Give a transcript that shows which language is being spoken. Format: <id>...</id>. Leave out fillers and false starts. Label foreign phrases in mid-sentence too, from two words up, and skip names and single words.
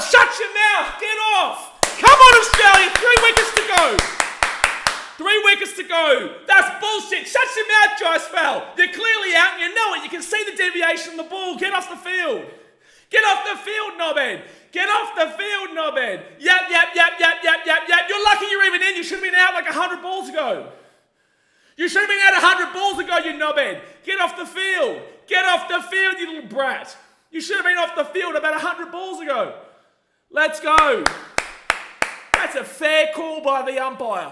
<en>Shut your mouth! Get off! Come on, Australia! 3 wickets to go! 3 wickets to go! That's bullshit! Shut your mouth, Jaiswal! You're clearly out and you know it! You can see the deviation of the ball! Get off the field! Get off the field, knobhead! Get off the field, knobhead! Yap, yap, yap, yap, yap, yap, yap! You're lucky you're even in! You should have been out like 100 balls ago! You should have been out 100 balls ago, you knobhead! Get off the field! Get off the field, you little brat! You should have been off the field about 100 balls ago! Let's go! That's a fair call by the umpire.</en>